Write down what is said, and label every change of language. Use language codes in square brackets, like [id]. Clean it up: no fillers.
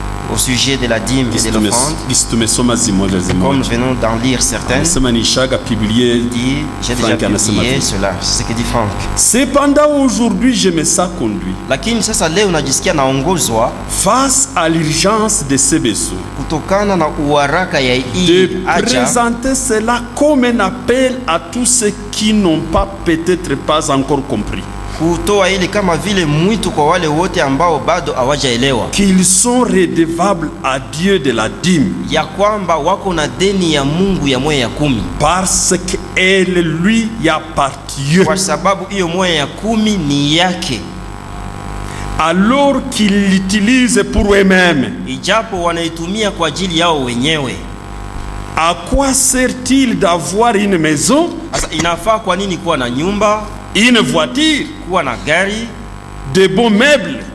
[fr] Au sujet de la dîme et de l'offrande. Comme nous venons d'en lire certaines. J'ai déjà publié cela. C'est ce que dit Frank. Cependant, aujourd'hui, je me sens conduit. [sw] Lakini sasa leo najisikia naongozwa [fr] face à l'urgence de ces besoins. [sw] Kutokana na uharaka ya hii [fr] de présenter cela comme un appel à tous ceux qui n'ont pas peut-être pas encore compris. [sw] Kutoa ile kama vile mwito kwa wale wote ambao bado hawajaelewa [fr] qu'ils sont redevables à Dieu de la dîme, [sw] ya kwamba wako na deni ya Mungu ya moya ya 10, [fr] parce qu'elle lui appartient, [sw] kwa sababu hiyo moya ya 10 ni yake, [fr] alors qu'ils l'utilisent pour eux-mêmes, [sw] ijapo wanaitumia kwa ajili yao wenyewe. [fr] À quoi sert-il d'avoir une maison? [sw] Sasa inafaa kwa nini kuwa na nyumba, [fr] une voiture, [sw] kuwa na gari, [fr] de bons meubles,